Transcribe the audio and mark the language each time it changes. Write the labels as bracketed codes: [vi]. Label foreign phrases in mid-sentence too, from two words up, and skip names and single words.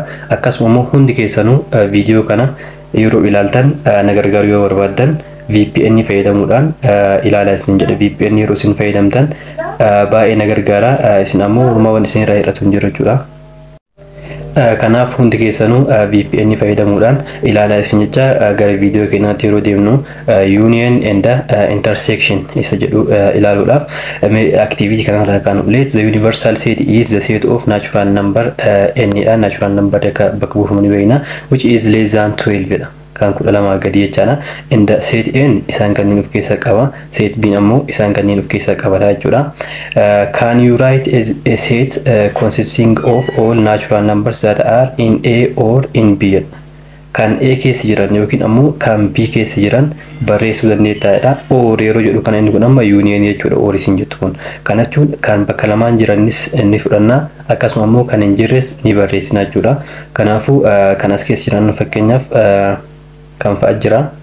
[om] Akkasuma ammoo hundi keessanuu viidiyoo kana yeroo ilaaltan na gargaaru yoo barbaaddan VPN fayyadamuudhaan ilaalaa isin jedha. VPN yeroo isin fayyadamtan baay'ee na gargaara. Isin ammoo uumaawwan isin irraa hir'atu hin jiru jechuudha. Kanaaf hundi keessanuu VPN fayyadamuudhaan ilaalaa isin jecha gara viidiyoo keenyaatti yeroo deemnu [en] union and intersection [om] isa jedhu ilaaluudhaaf activity kanarraa kan [en] let the universal set is the set of natural number n [om] dha. [en] Natural number [om] bakka buufamu ni beekna [en] which is less than 12 dha. [om] Kan kudha lama gadii jechaadha. Inda set n isaan kanneen of keessaa qaba, set b ammoo isaan kanneen of keessaa qabata jechuudha. [en] Can you write a set consisting of all natural numbers that are in A or in B? [om] Kan A keessa jiran yookiin ammoo kan B keessa jiran barreessuu dandeettaadha. Or yeroo jedhu kana inni kun amma union jechuudha. Or isin jettu kun kana jechuun kan bakka lamaan jiranis ni fudhanna akkasuma ammoo kan hin jirres ni barreessina jechuudha. Kanaafuu kan as keessa jiran fakkeenyaaf kan fa'a jira.